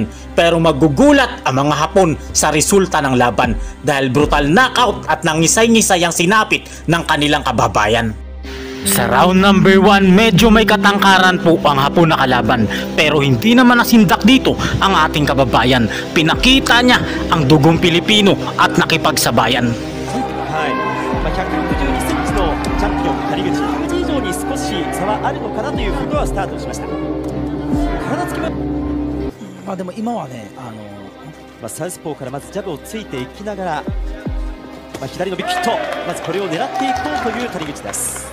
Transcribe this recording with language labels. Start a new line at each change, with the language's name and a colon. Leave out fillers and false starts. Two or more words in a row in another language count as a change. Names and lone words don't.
Filipino: Pero magugulat ang mga Hapon sa resulta ng laban dahil
English: brutal knockout
Filipino: at nangisay-ngisay ang sinapit ng kanilang kababayan. Sa
English: round number 1,
Filipino: medyo may katangkaran po ang Hapon na kalaban, pero hindi naman nasindak dito ang ating kababayan. Pinakita niya ang dugong Pilipino at nakipagsabayan.
Japanese: 162 センチのチャンピオン谷口以上に少し差はあるのかなということはスタートしました。体つきもでも今はね、サウスポーからまずジャブをついていきながら、左のビッグヒット、まずこれを狙っていこうという谷口です。